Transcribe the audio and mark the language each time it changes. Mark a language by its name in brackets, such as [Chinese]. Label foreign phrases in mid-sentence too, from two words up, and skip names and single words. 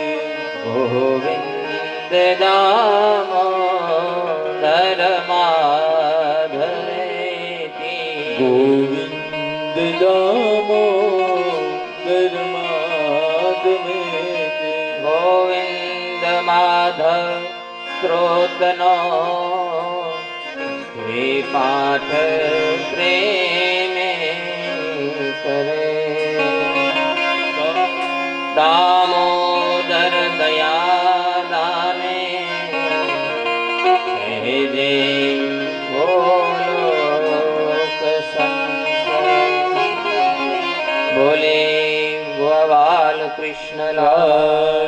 [Sanskrit] गोविंद दामोदर माधवेति गोविन्द दामोदर माधवेते [Gujarati] ગોવિંદ માધવ સ્ત્રોતનો વે પાઠ પ્રેમે કરે દામોદર દયા દાને કહ દે બોલો બોલે ગોપાલ કૃષ્ણ લાલ